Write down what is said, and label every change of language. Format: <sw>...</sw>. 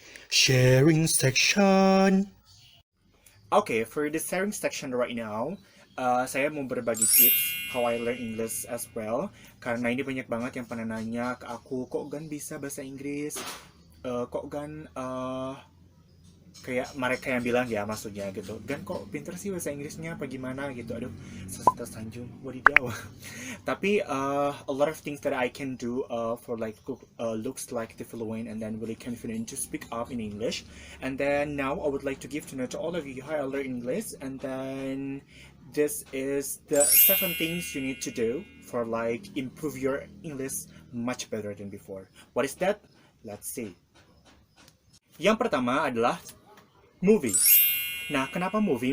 <en>Sharing section. Okay, for the sharing section right now,</en> <id>saya mau berbagi</id> <en>tips how I learn English as well.</en> <id>Karena ini banyak banget yang pernah nanya ke aku, kok Gan bisa bahasa Inggris? Kok Gan kayak mereka yang bilang ya maksudnya gitu, Gan kok pinter sih bahasa Inggrisnya apa gimana gitu. Aduh, tersanjung wadidaw. Tapi</id> <en>a lot of things that I can do for like looks like the fluent and then really confident to speak up in English. And then now I would like to give to know to all of you how I learn English, and then this is the 7 things you need to do for like improve your English much better than before. What is that? Let's see.</en> <id>Yang pertama adalah movie. Nah, kenapa movie?</id>